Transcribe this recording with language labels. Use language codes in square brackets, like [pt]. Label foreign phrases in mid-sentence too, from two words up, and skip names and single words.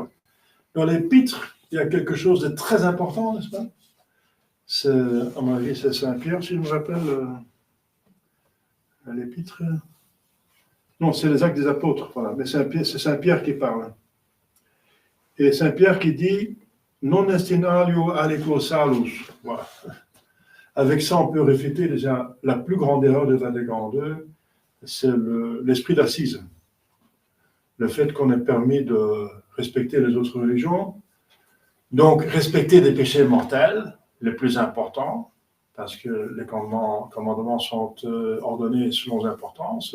[fr] Dans l'épître, il y a quelque chose de très important, n'est-ce pas? C'est, à mon avis, c'est Saint-Pierre, si je me rappelle, l'épître. Non, c'est les Actes des Apôtres, voilà. Mais c'est Saint-Pierre qui parle. Et Saint-Pierre qui dit « [la] Non estinalio aliquo salus ». [fr] Voilà. Avec ça, on peut réfuter déjà la plus grande erreur de Vatican II, c'est l'esprit d'assise. Le fait qu'on ait permis de respecter les autres religions, donc respecter des péchés mortels, les plus importants, parce que les commandements sont ordonnés selon l'importance.